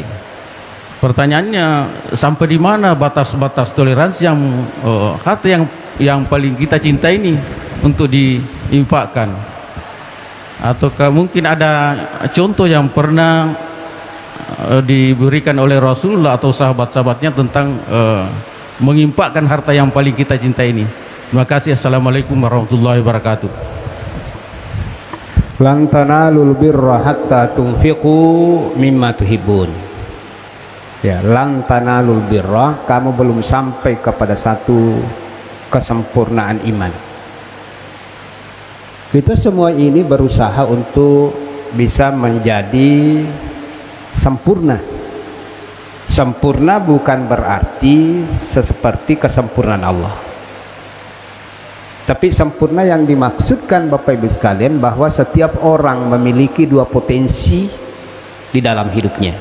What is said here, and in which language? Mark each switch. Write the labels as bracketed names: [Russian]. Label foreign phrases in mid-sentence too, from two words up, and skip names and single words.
[Indonesian] Pertanyaannya, sampai di mana batas-batas toleransi yang harta yang paling kita cintai ini untuk diinfakkan? Ataukah mungkin ada contoh yang pernah diberikan oleh Rasulullah atau sahabat-sahabatnya tentang menginfakkan harta yang paling kita cintai ini? Terima kasih. [Arabic] السلام عليكم ورحمة الله وبركاته. لن تنالوا البر حتى تنفقوا مما تحبون. Ya, لن تنالوا البر, [Indonesian] kamu belum sampai kepada satu kesempurnaan iman. Kita semua ini berusaha untuk bisa menjadi sempurna. Sempurna bukan berarti seperti kesempurnaan Allah, tapi sempurna yang dimaksudkan Bapak Ibu sekalian bahwa setiap orang memiliki dua potensi di dalam hidupnya.